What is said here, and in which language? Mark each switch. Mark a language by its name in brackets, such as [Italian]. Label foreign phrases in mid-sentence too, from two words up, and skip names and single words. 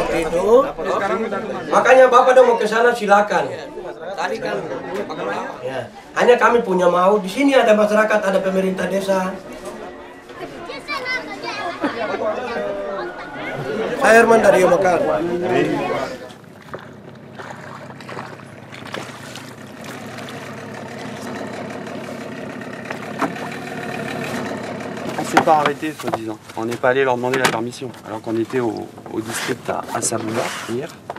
[Indonesian] Itu. Makanya Bapak udah mau ke sana silakan. Tadi kan ya. Hanya kami punya mau di sini ada masyarakat, ada pemerintah desa. Saya Herman dari Yomakar. [French] On s'est pas arrêté, soi-disant. On n'est pas allé leur demander la permission, alors qu'on était au district à Saboula hier.